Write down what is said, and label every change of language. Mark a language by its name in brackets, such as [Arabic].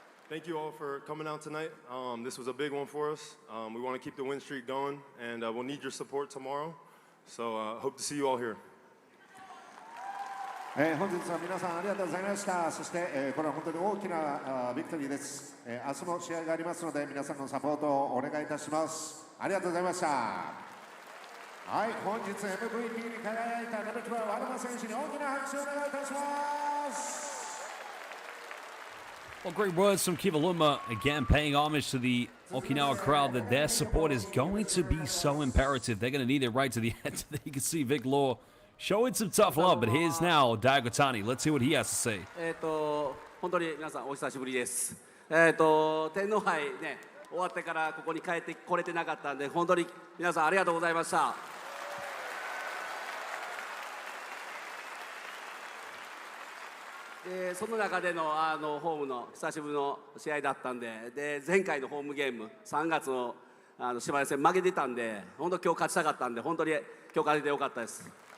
[English] Thank you all for coming out tonight. This was a big one for us. We want to keep the win streak going, and we'll need your support tomorrow. So hope to see you all here. [Japanese] 本日は皆さんありがとうございました。そして、これは本当に大きなビクトリーです。明日も試合がありますので皆さんのサポートをお願いいたします。ありがとうございました。はい、本日 MVP に輝いたNo.12アルマ選手に大きな拍手をお願いいたします。 [English] Well, great words from Kiva Luma, again paying homage to the Okinawa crowd that their support is going to be so imperative. They're going to need it right to the end. You can see Vic Law showing some tough love, but here's now Daigotani. Let's see what he has to say. [Japanese] 本当に皆さんお久しぶりです。天皇杯ね終わってからここに帰ってこれてなかったんで本当に皆さんありがとうございました。その中でのホームの久しぶりの試合だったんで、前回のホームゲーム3月の島根戦負けてたんで、本当今日勝ちたかったんで本当に今日勝ててよかったです。